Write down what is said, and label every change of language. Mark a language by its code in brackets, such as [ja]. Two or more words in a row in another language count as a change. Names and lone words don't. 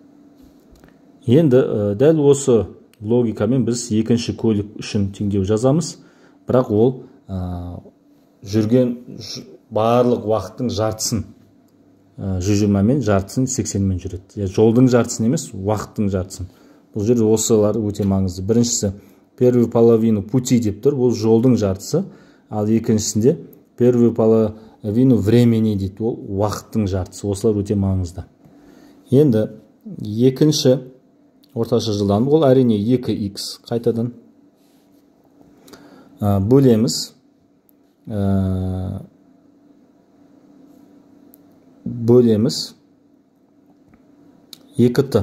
[kk] Енді дәл осы логикамен біз екінші көлік үшін теңдеу жазамыз, бірақ ол жүрген барлық уақыттың жартысын 120 мен жартысын 80 мен жүреді. Жолдың жартысын емес, уақыттың жартысын. Бұл жерде осылар өте маңызды. Біріншісі [ru] первую половину пути [kk] деп тұр, бұл жолдың жартысы, ал екіншісінде [ru] первую половину времени [kk] дейді, ол уақыттың жартысы. Осылар өте маңызды. Енді екінші орташа жылдамдық, ол әрине 2x қайтадан бөлеміз бөлеміз 2t.